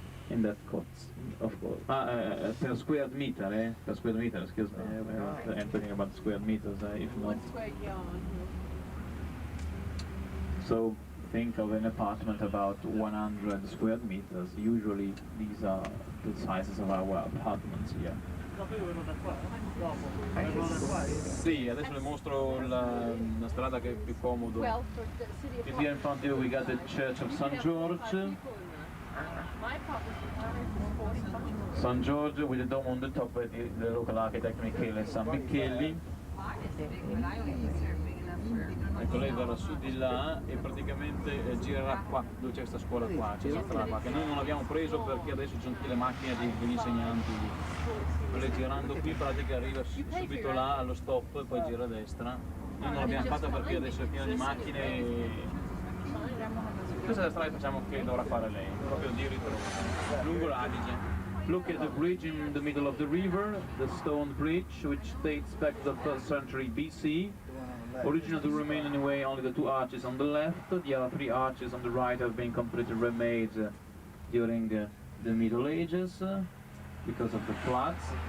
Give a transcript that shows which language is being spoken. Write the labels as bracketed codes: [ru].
[en] And that costs, of course, per square meter, per square meter, excuse me, I'm talking about square meters, if not. 1 square yard. So think of an apartment about 100 square meters. Usually these are the sizes of our apartments here. [it] Sì, adesso le mostro la strada che è più comodo. [en] Well, for the city of Here in front of you we got the Church of St. George. My property is St. George with the dome on the top by the local architect Michele San Micheli. [it] Ecco, lei verrà su di là e praticamente girerà qua, dove c'è questa scuola qua, c'è questa strada qua, che noi non abbiamo preso perché adesso ci sono tutte le macchine degli insegnanti. Lei girando qui in pratica arriva subito là allo stop e poi gira a destra. Noi non l'abbiamo fatta perché adesso è pieno di macchine e... Questa è la strada che facciamo che dovrà fare lei, proprio di ritrovo, lungo l'Adige. [en] Look at the bridge in the middle of the river, the stone bridge, which dates back to the 1st century BC. Originally to remain anyway only the two arches on the left, the other three arches on the right have been completely remade during the Middle Ages because of the floods.